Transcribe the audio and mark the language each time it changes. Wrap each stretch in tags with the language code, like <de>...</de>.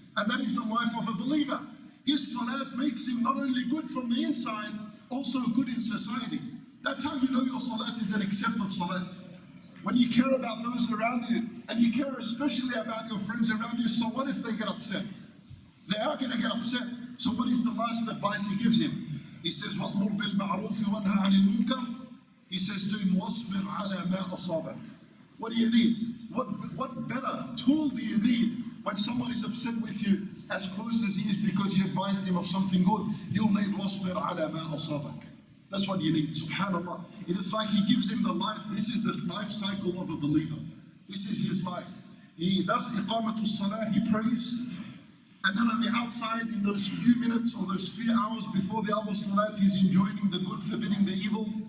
<en>And that is the life of a believer. His salat makes him not only good from the inside, also good in society. That's how you know your salat is an accepted salat. When you care about those around you, and you care especially about your friends around you, so what if they get upset? They are going to get upset. So what is the last advice he gives him? He says,</en> <ar>وَأْمُرْ بِالْمَعْرُوفِ وَانْهَى عَنِ الْمُنكَرِ.</ar> <en>He says to him,</en> <ar>وَاصْبِرْ عَلَى مَا أَصَابَكَ.</ar> <en>What do you need? What better tool do you need when someone is upset with you as close as he is because you advised him of something good? You'll need</en> <ar>وَاصْبِرْ عَلَى مَا أَصَابَكَ.</ar> <en>That's what you need, subhanAllah. It is like he gives him the life. This is the life cycle of a believer. This is his life. He does iqamatul salah, he prays. And then on the outside, in those few minutes or those few hours before the other salat, he's enjoining the good, forbidding the evil.</en>